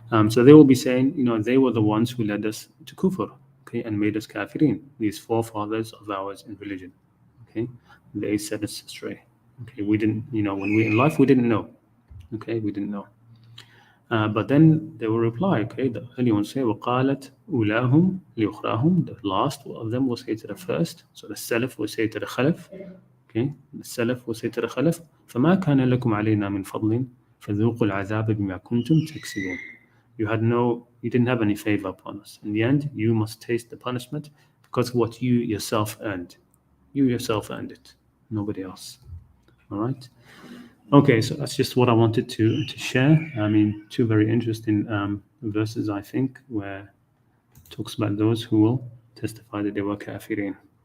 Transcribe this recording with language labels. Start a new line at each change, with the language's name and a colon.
English: So they will be saying, they were the ones who led us to kufr, okay, and made us Kafireen, these forefathers of ours in religion. Okay, they set us astray. Okay, we didn't, when we in life we didn't know. Okay, we didn't know. But then they will reply, okay, the early ones say,
Arabic: وَقَالَتْ أُولَاهُمْ لِأُخْرَاهُم.
English: The last of them will say to the first. So the Salaf will say to the Khalaf. Okay, the Salaf will say to the Khalaf,
Arabic: فَمَا كَانَ لَكُمْ عَلَيْنَا مِنْ فَضْلٍ فَذُوقُوا الْعَذَابَ بِمَا كُنْتُمْ تَكْسِبُونَ.
English: You didn't have any favor upon us. In the end, you must taste the punishment because of what you yourself earned. You yourself earned it, nobody else. All right. Okay, so that's just what I wanted to share. I mean, two very interesting verses, I think, where it talks about those who will testify that they were Kafireen.